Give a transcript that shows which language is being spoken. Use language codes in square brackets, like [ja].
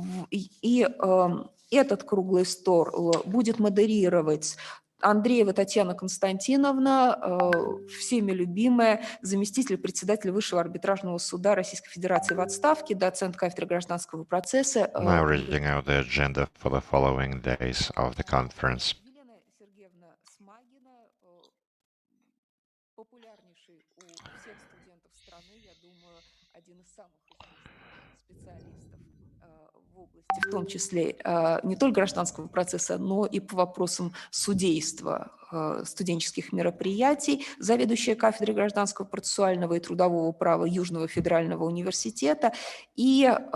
[ru] И этот круглый стол будет модерировать Андреева Татьяна Константиновна, всеми любимая, заместитель председателя Высшего арбитражного суда Российской Федерации в отставке, доцент кафедры гражданского процесса. [en] Now reading out the agenda for the following days of the conference. [ru] Елена Сергеевна Смагина, популярнейший у всех студентов страны, я думаю, один из самых известных специалистов в области, в том числе не только гражданского процесса, но и по вопросам судейства студенческих мероприятий, заведующая кафедрой гражданского процессуального и трудового права Южного федерального университета, и